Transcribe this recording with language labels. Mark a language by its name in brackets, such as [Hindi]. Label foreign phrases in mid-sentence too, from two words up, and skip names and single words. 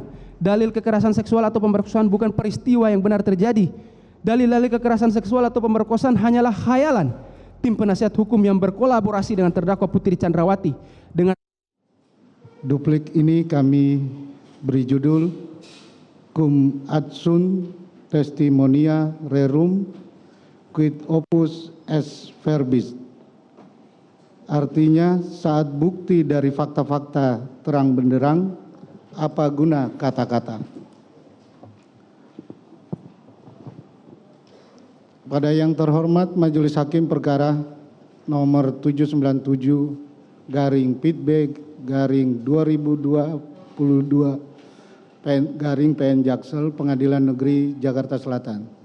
[Indonesian] Dalil kekerasan seksual atau pemerkosaan bukan peristiwa yang benar terjadi. Dalil-dalil kekerasan seksual atau pemerkosaan hanyalah khayalan. Tim penasihat hukum yang berkolaborasi dengan terdakwa Putri Chandrawati dengan duplik ini kami beri judul [Latin] Cum adsunt testimonia rerum quid opus est verbis. [Indonesian] Artinya, saat bukti dari fakta-fakta terang benderang, apa guna kata-kata. Pada yang terhormat Majelis Hakim Perkara nomor 797/Pitb/2022 PN Jaksel Pengadilan Negeri Jakarta Selatan.